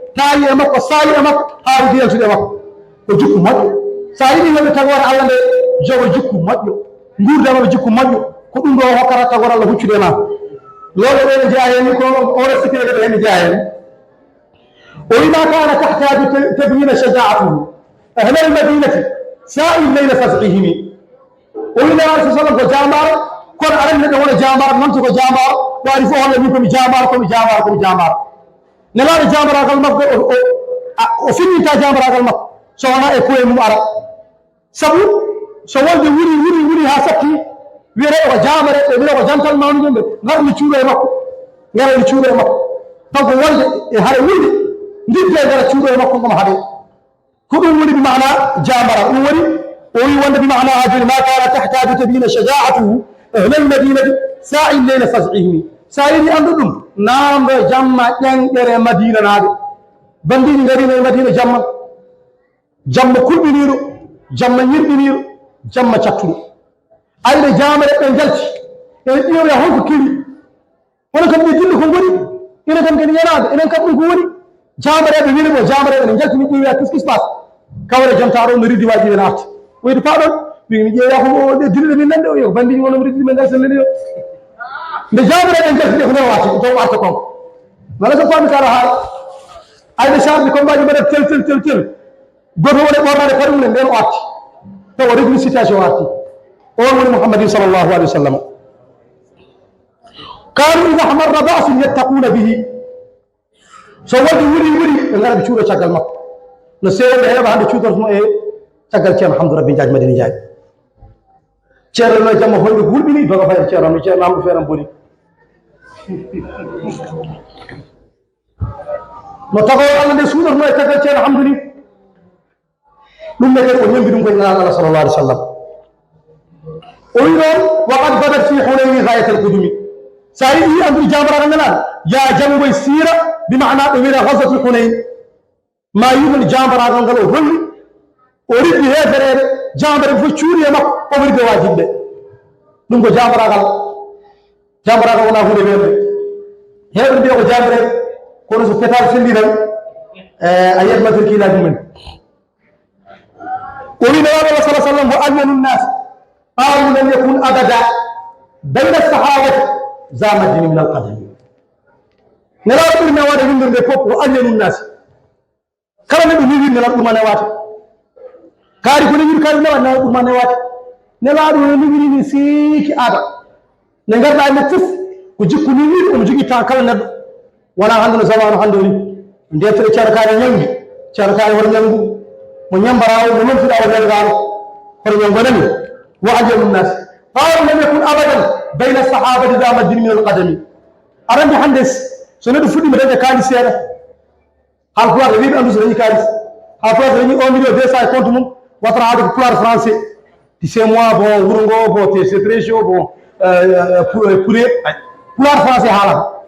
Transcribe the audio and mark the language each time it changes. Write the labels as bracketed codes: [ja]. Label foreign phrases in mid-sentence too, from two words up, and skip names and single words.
[ff] Taayi e makko, saayi e makko, haa rugi yaltude e makko. Ko jikku moƴƴo. Sa yiɗi yimɓe tagore Allah nde, jogo jikku moƴƴo. Nguurdama jikku moƴƴo. Ko ɗum ɗo hokkata tagore Allah huccude e ma. Lolo ɗo ne jeeya heen, ko o resti kene kadi heen jeeya heen. O wi: [ar] "ما كان تحتاج تبيين شجاعته أهل المدينة ساء الليل فزعهم." [ff] O wi: "Nabi [ar] صلى الله عليه وسلم [ff] ko jambaaro, kono aran neɗɗo wona jambaaro, non ko jambaaro, waari fof holla min komi jambaaro, komi jambaaro, komi jambaaro." Nelaaɗo jambaaragal makko, o, o, a, o finninta jambaaragal makko, so wona e koye mum ara. Sabu, so wonde wuri, wuri, wuri haa satti, wiyete ko jamare, ɓe mbiya ko jantal mawni ɗum ɓe, ngarmi cuuɗo e makko, ngarmi cuuɗo e makko. Donc wonde e haɗa wuli, ndidde e ngara cuuɗo e makko ngam haɗe. Ko ɗum woni bi maana jamara, ɗum woni, o wi wonde bi maana hajiri, [ar] "ما كان تحتاج تبيين شجاعته أهل المدينة ساء الليل فزعهم." [ff] Sa yiɗi anndu ɗum, naamdo jamma ƴenƴere Madina naaɓe. Bandiji ngarino e Madina jamma. Jamma kulɓiniiɗo, jamma ñirɓiniiɗo, jamma cattuɗo. Ayde jamare ɓe njalti, ɓe ƴeewi holko kiri. Hono kam ɓe dilli ko ngoni, enen kam kadi yanaaɓe, enen kam ɗum ko woni. Jamareɓe wini mo, jamareɓe ne njalti, min ƴeewi, [fr] "Qu'est-ce qui se passe?" [ff] Kawre jonta ɗo no riddi wajiɓe naati. O wi: "Paaɗon?" Wi: "Mi ƴeewi ko o ɗe dilli min nande o, yo bandiji wono mo riddi men ngal sen nani o." Nde jamareɓe njalti ɗe ko nder waati, to warta kon. Wala so faami kala haala. Ayde sarɗi combat ji mbaɗa tel, tel, tel, tel. Goto woni ɓornade kadi mum nden o arti. Taw o régli situation o arti. O woni Muhammadin [ar] صلى الله عليه وسلم. كنا إذا احمر البأس اتقينا به. [ff] So wadi wuri wuri, ɓe ngara ɓe cuuɗo caggal makko. No seeɗa ɓe heɓa hannde cuutorto e caggal Ceerno Hamdou Rabby Ndiaye Madina Ndiaye. Ceerno no jamma hoyde gulɓini, doga fayde Ceerno, no Ceerno Hamdou feeran boni. No tago Allah nde suuɗorno e caggal Ceerno Hamdou ni. Ɗum ne kadi o ñambi ɗum koye Nelaɗo Allah [ar] صلى الله عليه وسلم. [ff] O wi ɗon, [ar] "وقد بدت في حنين غاية القدم." [ff] Sa yiɗi andude jambaraagal Nelaɗo, ya janngoy siira, bi maana ɗo wiyete Ghazwatul Hunayn. Ma yiɗon jambaraagal ngal o holli, o riddi heefereede, jambare fof cuuri e makko, o wirde waajiɓe. Ɗum ko jambaraagal. Jambaraagal wona hunde weemde. Heewɓe mbiya ko jambare, kono so fetal selli tan, eh, a yiyat matricule aji mumen. O wi Nelaɗo Allah [ar] صلى الله عليه وسلم, "وألين الناس قالوا لم يكن أبدا بين الصحابة ذا مجد من القدم." [ff] Nelaɗo ɓuri nawade windorde fof, [ar] "وألين الناس." [ff] Kala neɗɗo ni winde Nelaɗo ɗum a newata. Kaari ko ni wiri kaari newata, Nelaɗo ɗum a newata. Nelaɗo no ni wiri ni siiki aada. Ne ngarɗa e makko fof, ko jikku ni wiri, omo jogii temps kala neɗɗo. Wona hannde no zamanu hannde o ni. Ndeftere Ceerno Kaari ñaŋngi. Ceerno Kaari hoto ñaŋngu. Mo ñambara o, mo lomtiɗa o ñaŋgaano. Hoto ñaŋgo nani? [ar] "وألين الناس قالوا لم يكن أبدا بين الصحابة ذا مجد من القدم." [ff] Aɗa anndi hannde so neɗɗo fuɗɗima dañde kaalis seeɗa, Haalpulaar ɓe wiɓe anndu so dañi kaalis. Haalpulaar so dañi [fr] un million deux cent [ff] e compte mum, watara haalde ko Pulaar français. [fr] Dis, "C'est moi, bon, [ff] wuro ngo, [fr] bon, c'est, c'est très chaud, bon, euh, euh, pour, euh, pour, [ff] euh, Pulaar français haalata."